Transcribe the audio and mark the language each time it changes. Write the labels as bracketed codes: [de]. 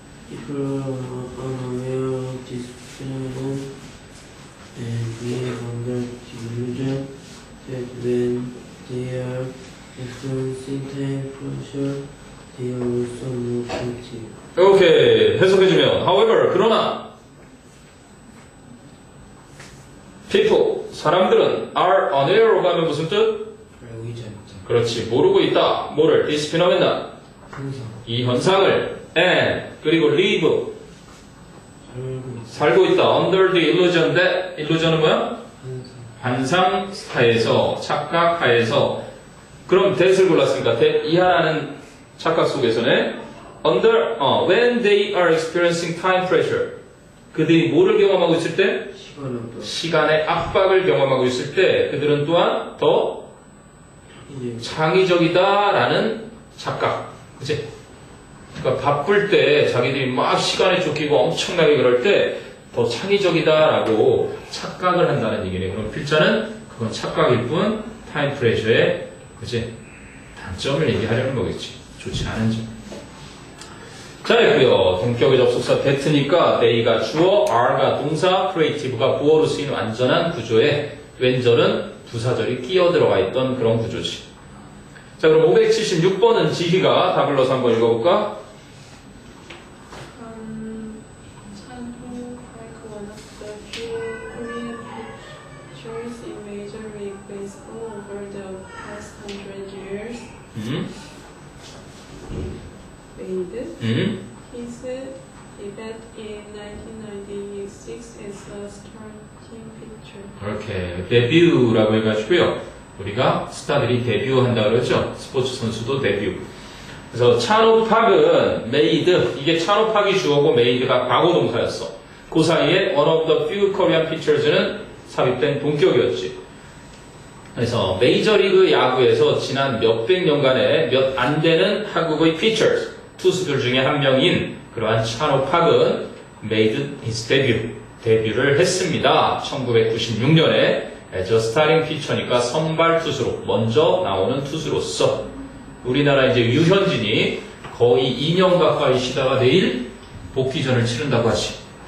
[en] People are unaware of this phenomenon and live under the illusion that when they are experiencing time pressure, they are also more creative. [ko] 오케이. 해석해주면. [en] However, [ko] 그러나. [en] People, [ko] 사람들은 [en] are unaware [ko] 로 가면 무슨 뜻? 알고 있지 않다. 그렇지. 모르고 있다. 뭐를? [en] This phenomenon. [ko] 항상 이 현상을. [en] And, [ko] 그리고 [en] live. [ko] 살고 있다. [en] Under the illusion that. [ko] illusion은 뭐야? 항상 환상하에서, 착각하에서. 그럼 that을 골랐으니까 that 이 하나는 착각 속에서는 [en] when they are experiencing time pressure. [ko] 그들이 뭐를 경험하고 있을 때? 시간을 시간의 압박을 경험하고 있을 때 그들은 또한 더 이제 창의적이다라는 착각. 그치? 그러니까 바쁠 때 자기들이 막 시간에 쫓기고 엄청나게 그럴 때 더 창의적이다라고 착각을 한다는 얘기네. 그럼 필자는 그건 착각일 뿐 타임 프레셔의 그치? 단점을 얘기하려는 거겠지. 좋지 않은 점. 자, 있고요. 동격의 접속사 that니까 they가 주어, are가 동사, creative가 보어로 쓰이는 완전한 구조에 왼절은 부사절이 끼어 들어가 있던 그런 구조지. 자, 그럼 576번은 지희가 답을 넣어서 한번 읽어볼까? [en] Chanho like one of the few Korean pictures in Major League Baseball over the past 100 years. Made his debut in 1996 as a starting pitcher. [ko] 이렇게 데뷔라고 해가지고요. 우리가 스타들이 데뷔한다 그러죠. 스포츠 선수도 데뷔. 그래서 찬호 팍은 made, 이게 찬호 팍이 주어고 made가 과거 동사였어. 그 사이에 [en] one of the few Korean pitchers [ko] 는 삽입된 동격이었지. 그래서 메이저리그 야구에서 지난 몇백 년간에 몇 안 되는 한국의 pitchers, 투수들 중에 한 명인 그러한 찬호 팍은 [en] made his debut, [ko] 데뷔를 했습니다. 1996년에 [en] as a starting pitcher [ko] 니까 선발 투수로 먼저 나오는 투수로서 우리나라 이제 유현진이 거의 2년 가까이 쉬다가 내일 복귀전을 치른다고 하지.